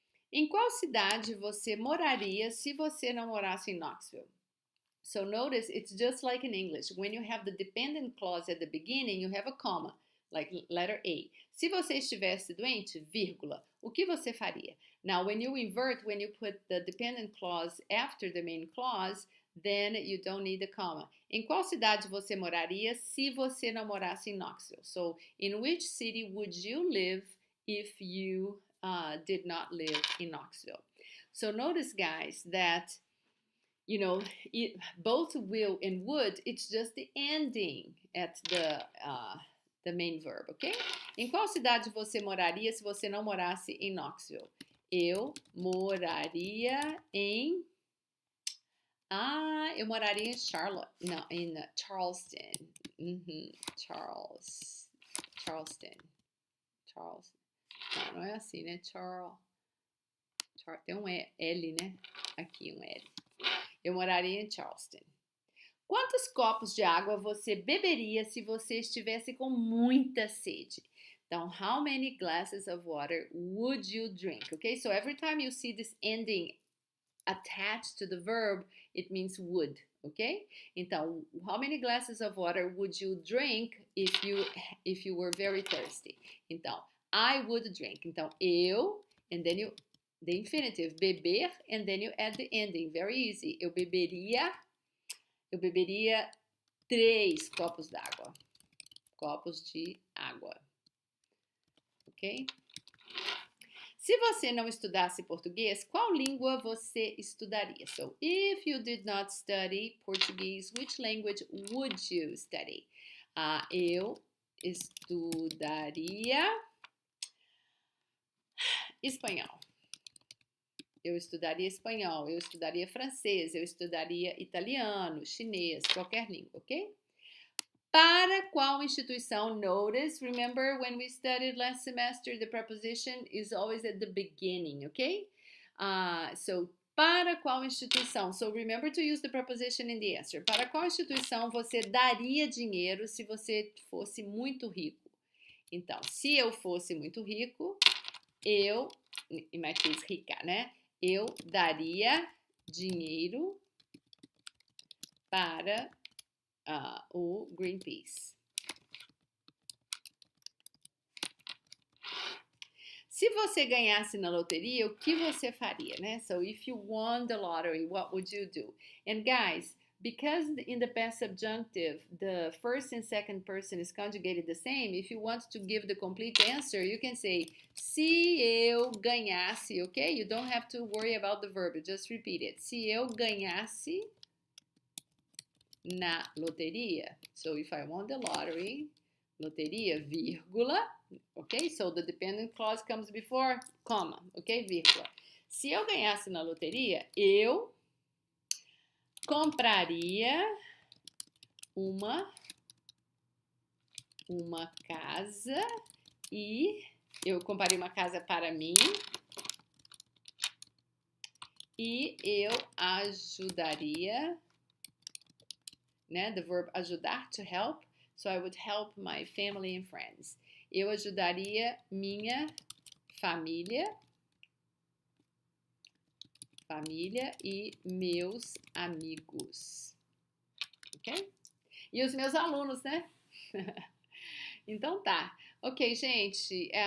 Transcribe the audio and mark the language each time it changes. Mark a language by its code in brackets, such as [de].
[pt] Em qual cidade você moraria se você não morasse em Knoxville? [en] So notice, it's just like in English. When you have the dependent clause at the beginning, you have a comma, like letter A. [pt] Se você estivesse doente, vírgula, o que você faria? [en] Now, when you invert, when you put the dependent clause after the main clause, then you don't need the comma. [pt] Em qual cidade você moraria se você não morasse em Knoxville? [en] So, in which city would you live if you did not live in Knoxville? So notice, guys, that you know, both will and would, it's just the ending at the main verb, ok? [pt] Em qual cidade você moraria se você não morasse em Knoxville? Eu moraria em... eu moraria em Charlotte. Não, em Charleston. Charleston. Não é assim, né? Tem um L, né? Aqui, um L. Eu moraria em Charleston. Quantos copos de água você beberia se você estivesse com muita sede? [en] Então, how many glasses of water would you drink? Okay, so every time you see this ending attached to the verb, it means would, okay? Então, how many glasses of water would you drink if you were very thirsty? Então, I would drink. Então, eu, and then you, the infinitive, beber, and then you add the ending. Very easy. [pt] Eu beberia 3 copos d'água. Copos de água. Ok? Se você não estudasse português, qual língua você estudaria? [en] So, if you did not study Portuguese, which language would you study? [pt] Eu estudaria espanhol. Eu estudaria espanhol, eu estudaria francês, eu estudaria italiano, chinês, qualquer língua, ok? Para qual instituição? [en] Notice, remember when we studied last semester, the preposition is always at the beginning, okay? [pt] So, para qual instituição? [en] So, remember to use the preposition in the answer. [pt] Para qual instituição você daria dinheiro se você fosse muito rico? Então, se eu fosse muito rico, eu, [en] in my case, [pt] rica, né? Eu daria dinheiro para o Greenpeace. Se você ganhasse na loteria, o que você faria, né? [en] So, if you won the lottery, what would you do? And guys, because in the past subjunctive, the first and second person is conjugated the same, if you want to give the complete answer, you can say, [pt] se eu ganhasse, [en] okay? You don't have to worry about the verb, just repeat it. [pt] Se eu ganhasse na loteria. [en] So, if I won the lottery, loteria, vírgula, ok? So, the dependent clause comes before, comma, ok? [pt] Vírgula. Se eu ganhasse na loteria, eu compraria uma casa e eu compraria uma casa para mim e eu ajudaria, né? [en] The verb ajudar, to help. So I would help my family and friends. [pt] Eu ajudaria minha família e meus amigos. Ok? E os meus alunos, né? Então tá. Ok, gente.